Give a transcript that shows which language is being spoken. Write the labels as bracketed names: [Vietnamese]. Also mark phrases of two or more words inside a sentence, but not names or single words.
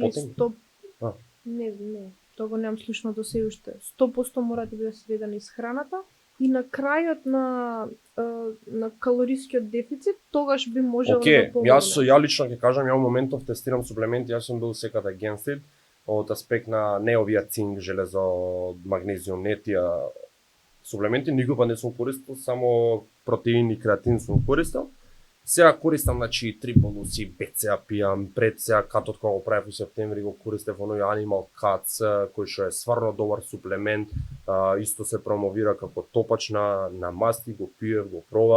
[Macedonian] Потење? 100 А. Не, тоа го немам слушнато се уште. 100% мора да биде сведена исхраната и на крајот на калорискиот дефицит тогаш би можело да помогне. Ја лично ќе кажам, ја у моментов тестирам суплементи, јас сум бил секаде [English] against it, [Macedonian] од аспект на не овие цинк, железо, магнезиум, не тие суплементи, никога не сум користил, само протеин и креатин сум користил. Сега користам, значи, триполуси, БЦА пијам, пред сега катот кога го правев у септември го користев оној Animal Cuts, кој што е стварно добар суплемент, исто се промовира како топач на масти, го пиев, го пробав.